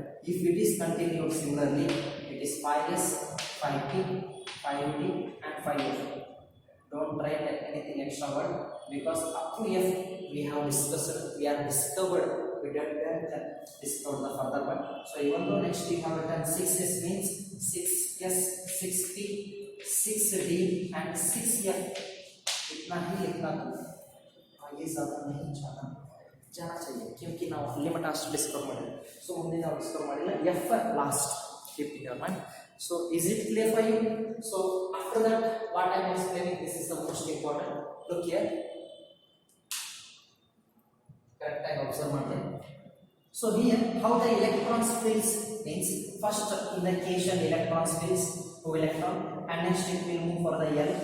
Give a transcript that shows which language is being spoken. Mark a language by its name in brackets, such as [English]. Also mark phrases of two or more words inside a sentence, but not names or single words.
[English] If it is continued similarly, it is 5S, 5P, 5D and 5F. Don't try anything extra word, because up to F we have discussed, we are discovered, we didn't discover the further one. So even though next we have written 6S means 6S, 6P, 6D and 6F. [Hindi] इतना ही लिखना तो ये ज़्यादा नहीं जाना चाहिए, क्योंकि [Kannada] ನಾವು ಲಿಮಿಟ್ ಅಷ್ಟು ಡಿಸ್ಕವರ್ ಮಾಡಿಲ್ಲ. ಸೊ ಮುಂದೆ ನಾವು ಡಿಸ್ಕವರ್ ಮಾಡಿಲ್ಲ, [English] F last, keep in your mind. So is it clear for you? So after that, what I am explaining, this is the most important. Look here, correct time observe madre. So here how the electrons fills means, first in the K shell electrons fills 2 electron, and next it will move for the L.